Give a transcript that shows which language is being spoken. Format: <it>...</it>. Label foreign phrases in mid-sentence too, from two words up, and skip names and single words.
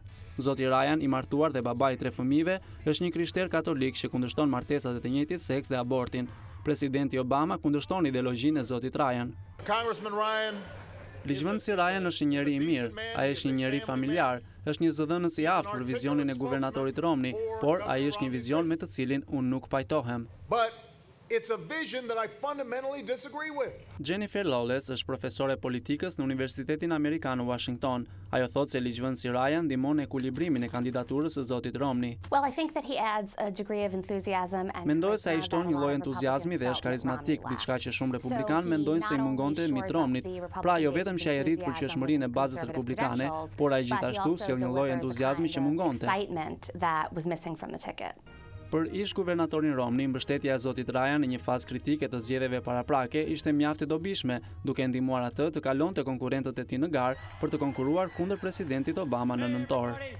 <sq>Zoti Ryan, i martuar dhe baba i 3 fëmijëve, është një krishter katolik që kundërshton martesat e të njëjtit seks dhe abortin. Presidenti Obama kundërshton ideologjinë e zotit Ryan. Ligjvënësi Ryan është një njeri i mirë, ai është një njeri familjar, është një zëdhënës i aftë për vizionin e guvernatorit Romney, por ai është një vizion me të cilin unë nuk pajtohem.</sq> <en>It's a vision that I fundamentally disagree with.</en> <sq>Jennifer Lawless është profesore politikës në Universitetin Amerikan në Washington. Ajo thotë se ligjvënësi Ryan ndihmon ekuilibrimin e kandidaturës së zotit Romney.</sq> <en>Well, I think that he adds a degree of enthusiasm and</en> <sq>Mendoj se ai shton një lloj entuziazmi dhe është karizmatik, diçka që shumë republikanë mendojnë se i mungonte Mitt Romneyt. Pra jo vetëm që ai rrit përqeshmërinë e bazës republikane, por ai gjithashtu sjell një lloj entuziazmi që mungonte. Për ish guvernatorin Romney, mbështetja e zotit Ryan në një fazë kritike të zgjedhjeve paraprake ishte mjaft e dobishme, duke ndihmuar atë të kalonte konkurrentët e tij në garë për të konkuruar kundër presidentit Obama në nëntor.</sq>